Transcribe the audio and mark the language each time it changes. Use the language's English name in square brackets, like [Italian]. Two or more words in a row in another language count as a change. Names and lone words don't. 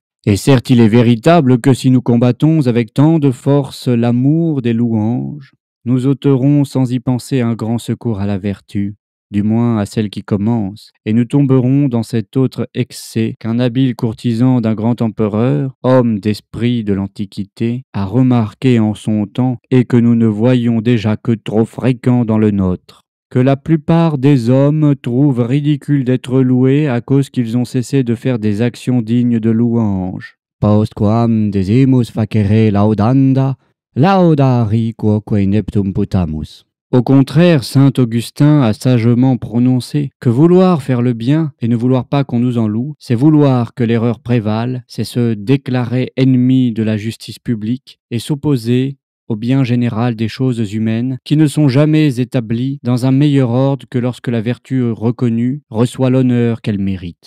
[French] Et certes, il est véritable que si nous combattons avec tant de force l'amour des louanges, nous ôterons sans y penser un grand secours à la vertu, du moins à celle qui commence, et nous tomberons dans cet autre excès qu'un habile courtisan d'un grand empereur, homme d'esprit de l'Antiquité, a remarqué en son temps et que nous ne voyons déjà que trop fréquent dans le nôtre. Que la plupart des hommes trouvent ridicule d'être loués à cause qu'ils ont cessé de faire des actions dignes de louange. [Latin] Postquam desimus facere laudanda, laudari quoque ineptum putamus. [French] Au contraire, saint Augustin a sagement prononcé que vouloir faire le bien et ne vouloir pas qu'on nous en loue, c'est vouloir que l'erreur prévale, c'est se déclarer ennemi de la justice publique et s'opposer au bien général des choses humaines, qui ne sont jamais établies dans un meilleur ordre que lorsque la vertu reconnue reçoit l'honneur qu'elle mérite.